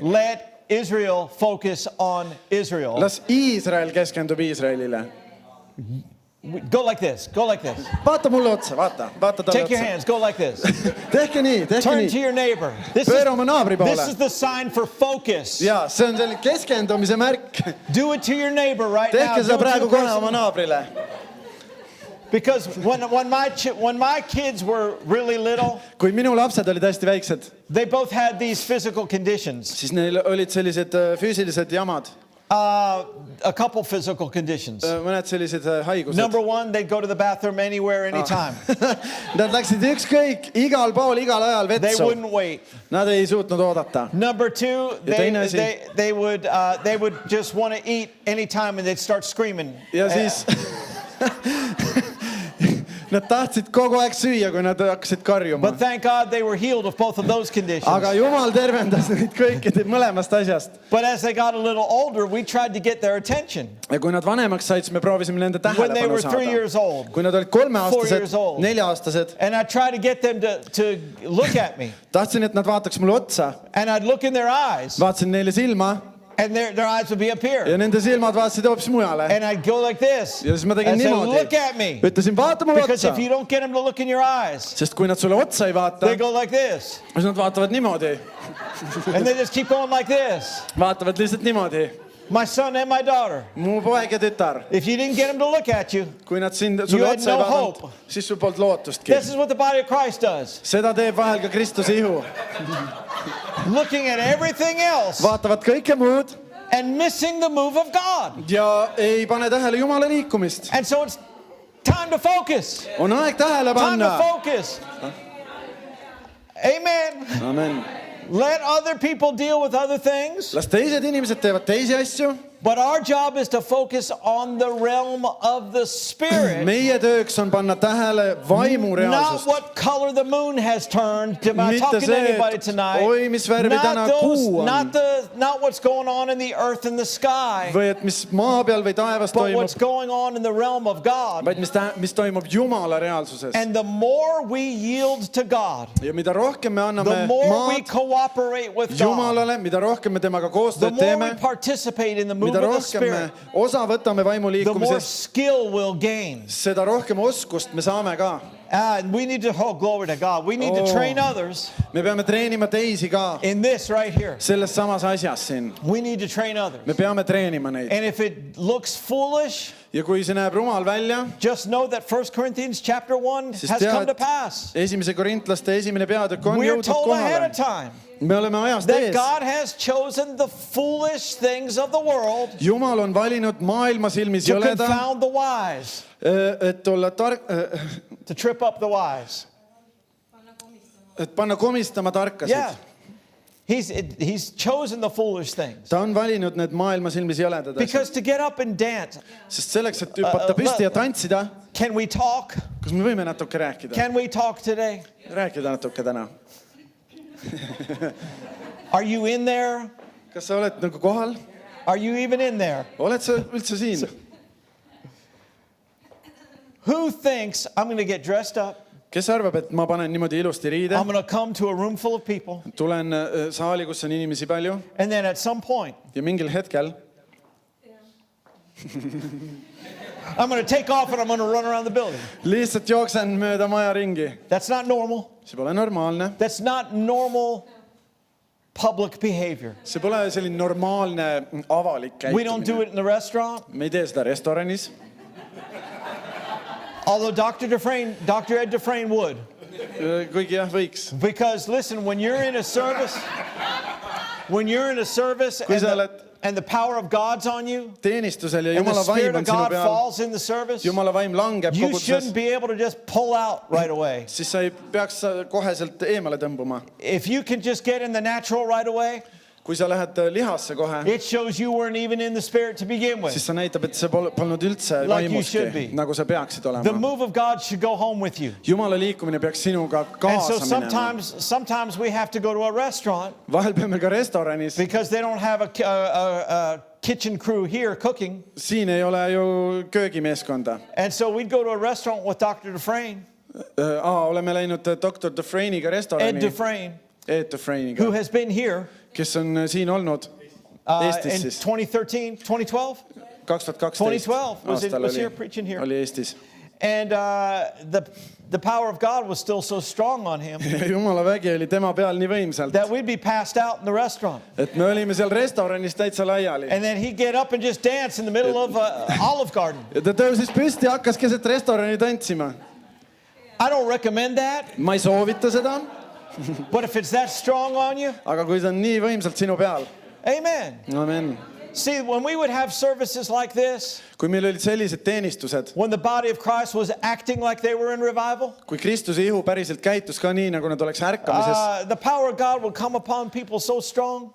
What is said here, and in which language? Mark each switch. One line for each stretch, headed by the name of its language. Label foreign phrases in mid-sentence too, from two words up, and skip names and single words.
English: Let Israel focus on Israel.
Estonian: Las Iisrael keskendub Iisraelile.
English: Go like this. Go like this.
Estonian: Vaata mulle otsa, vaata talle
English: Take your
Estonian: otsa.
English: hands. Go like this.
Estonian: Tehke nii, tehke
English: Turn to
Estonian: nii.
English: your neighbor.
Estonian: Pööra oma naabri
English: This
Estonian: poole.
English: is the sign for focus.
Estonian: Ja, see on selline keskendumise märk.
English: Do it to your neighbor right now.
Estonian: Tehke
English: Do
Estonian: seda
English: it to
Estonian: praegu
English: the
Estonian: kohe oma
English: person.
Estonian: naabrile.
English: Because when my kids were really little,
Estonian: Kui minu lapsed olid hästi väiksed,
English: they both had these physical conditions.
Estonian: siis neil olid sellised füüsilised jamad.
English: A couple physical conditions.
Estonian: Mõned sellised haigused.
English: Number one, they'd go to the bathroom anywhere, anytime.
Estonian: Nad läksid ükskõik, igal pool, igal ajal
English: They
Estonian: vetsu.
English: wouldn't wait.
Estonian: Nad ei suutnud oodata.
English: Number two,
Estonian: teine asi.
English: they would just want to eat anytime and they'd start screaming.
Estonian: Ja siis Nad tahtsid kogu aeg süüa, kui nad hakkasid karjuma.
English: But thank God they were healed of both of those conditions.
Estonian: Aga Jumal tervendas neid kõikide mõlemast asjast.
English: But as they got a little older, we tried to get their attention.
Estonian: Ja kui nad vanemaks said, siis me proovisime nende
English: When they were
Estonian: tähelepanu
English: 3 years
Estonian: saada.
English: old.
Estonian: Kui nad olid
English: 4
Estonian: 3-aastased,
English: years old.
Estonian: 4-aastased,
English: And I tried to get them to look at me.
Estonian: tahtsin, et nad vaataks mulle otsa.
English: And I'd look in their eyes.
Estonian: Vaatasin neile silma
English: And their eyes would be up here.
Estonian: ja nende silmad vaatasid hoopis mujale.
English: And I'd go like this.
Estonian: Ja siis ma tegin
English: And say,
Estonian: niimoodi.
English: look at me.
Estonian: Ütlesin, vaata mulle
English: Because
Estonian: otsa.
English: if you don't get them to look in your eyes,
Estonian: Sest kui nad sulle otsa ei vaata,
English: they go like this.
Estonian: siis nad vaatavad niimoodi.
English: And they just keep going like this.
Estonian: Vaatavad lihtsalt niimoodi.
English: My son and my daughter.
Estonian: Mu poeg ja tütar.
English: If you didn't get them to look at you,
Estonian: Kui nad sulle
English: You had
Estonian: otsa ei
English: no
Estonian: vaadanud,
English: hope.
Estonian: siis sul polnud lootustki.
English: this is what the body of Christ does.
Estonian: Seda teeb vahel ka Kristuse ihu.
English: Looking at everything else
Estonian: Vaatavad kõike muud
English: and missing the move of God.
Estonian: ja ei pane tähele Jumala liikumist.
English: And so it's time to focus.
Estonian: On aeg tähele
English: Time to
Estonian: panna.
English: focus. Amen.
Estonian: Amen.
English: Let other people deal with other things.
Estonian: Las teised inimesed teevad teisi asju.
English: But our job is to focus on the realm of the Spirit.
Estonian: Meie tööks on panna tähele vaimu
English: Not
Estonian: reaalsust.
English: what color the moon has turned. Am I
Estonian: Mitte
English: talking to
Estonian: see, et
English: anybody tonight?
Estonian: oi, mis värvi täna kuu on.
English: Not what's going on in the earth and the sky,
Estonian: Või et mis maa peal või taevas
English: but
Estonian: toimub,
English: what's going on in the realm of God.
Estonian: vaid mis toimub Jumala reaalsuses.
English: And the more we yield to God,
Estonian: Ja mida rohkem me
English: the
Estonian: anname
English: more we
Estonian: maad
English: cooperate with God,
Estonian: Jumalale, mida rohkem me temaga
English: the
Estonian: koostööd
English: more we
Estonian: teeme,
English: participate in the move
Estonian: mida
English: of the
Estonian: rohkem me
English: Spirit,
Estonian: osa võtame vaimu
English: the more
Estonian: liikumisest,
English: skill we'll gain.
Estonian: seda rohkem oskust me saame ka.
English: And we need to, oh, glory to God. We need to Oh. train others
Estonian: Me peame treenima teisi ka
English: in this right here.
Estonian: selles samas asjas siin.
English: We need to train others.
Estonian: Me peame treenima neid.
English: And if it looks foolish,
Estonian: Ja kui see näeb rumal välja,
English: just know that 1 Corinthians chapter 1
Estonian: siis
English: has come to
Estonian: tead,
English: pass.
Estonian: esimese korintlaste esimene peatükk on
English: We're
Estonian: jõudnud
English: told ahead of
Estonian: kohale.
English: time
Estonian: Me oleme ajast
English: that
Estonian: ees.
English: God has chosen the foolish things of the world
Estonian: Jumal on valinud maailma silmis
English: to
Estonian: jõleda,
English: confound the wise,
Estonian: et olla tark,
English: to trip up the wise.
Estonian: et panna komistama tarkasid.
English: Yeah. He's chosen the foolish things.
Estonian: Ta on valinud need maailma silmis jõledad asjad.
English: Because to get up and dance,
Estonian: Sest selleks, et hüpata püsti ja tantsida,
English: can we talk?
Estonian: kas me võime natuke rääkida?
English: Can we talk today?
Estonian: Rääkida natuke täna.
English: Are you in there?
Estonian: Kas sa oled nagu kohal?
English: Are you even in there?
Estonian: Oled sa üldse siin?
English: Who thinks I'm going to get dressed up?
Estonian: Kes arvab, et ma panen niimoodi ilusti riide,
English: I'm going to come to a room full of people,
Estonian: tulen saali, kus on inimesi palju
English: and then at some point,
Estonian: ja mingil hetkel
English: I'm going to take off and I'm going to run around the building.
Estonian: lihtsalt jooksen mööda maja ringi.
English: That's not normal.
Estonian: See pole normaalne.
English: That's not normal public behavior.
Estonian: See pole selline normaalne avalik
English: We don't do
Estonian: käitumine.
English: it in the restaurant.
Estonian: Me ei tee seda restoranis.
English: Although Dr. Ed Dufresne would.
Estonian: Kuigi jah, võiks.
English: Because listen, when you're in a service
Estonian: Kui sa oled
English: and the power of God's on you,
Estonian: teenistusel ja
English: and the
Estonian: Jumala
English: Spirit
Estonian: vaim on
English: of
Estonian: sinu
English: God
Estonian: peal,
English: falls in the service,
Estonian: Jumala vaim langeb
English: you
Estonian: koguduses,
English: shouldn't be able to just pull out right away.
Estonian: siis sa ei peaks koheselt eemale tõmbuma.
English: If you can just get in the natural right away,
Estonian: Kui sa lähed lihasse kohe,
English: it shows you weren't even in the Spirit to begin with.
Estonian: siis sa näitab, et see polnud üldse
English: Like you should be.
Estonian: vaimuski, nagu sa peaksid
English: The
Estonian: olema.
English: move of God should go home with you.
Estonian: Jumala liikumine peaks sinuga
English: And so
Estonian: kaasa minema.
English: sometimes we have to go to a restaurant
Estonian: Vahel peame ka restoranis.
English: because they don't have a kitchen crew here cooking.
Estonian: Siin ei ole ju köögimeeskonda.
English: And so we'd go to a restaurant with Dr. Dufresne,
Estonian: Oleme läinud Dr. Dufresne'iga restorani.
English: Ed Dufresne,
Estonian: Ed Dufresne'iga,
English: who has been here
Estonian: kes on siin olnud Eestis
English: in
Estonian: siis.
English: 2013, 2012.
Estonian: 2012
English: 2012 was
Estonian: aastal
English: here preaching here.
Estonian: oli Eestis.
English: And the power of God was still so strong on him
Estonian: Jumala vägi oli tema peal nii võimsalt,
English: that we'd be passed out in the restaurant.
Estonian: et me olime seal restoranis täitsa laiali.
English: And then he'd get up and just dance in the middle of Olive Garden.
Estonian: Ja ta tõusis püsti ja hakkas keset restorani tantsima.
English: I don't recommend that,
Estonian: Ma ei soovita seda,
English: but if it's that strong on you,
Estonian: aga kui see on nii võimsalt sinu peal,
English: amen.
Estonian: amen.
English: See, when we would have services like this,
Estonian: kui meil olid sellised teenistused,
English: when the body of Christ was acting like they were in revival,
Estonian: kui Kristuse ihu päriselt käitus ka nii, nagu nad oleks ärkamises,
English: the power of God would come upon people so strong,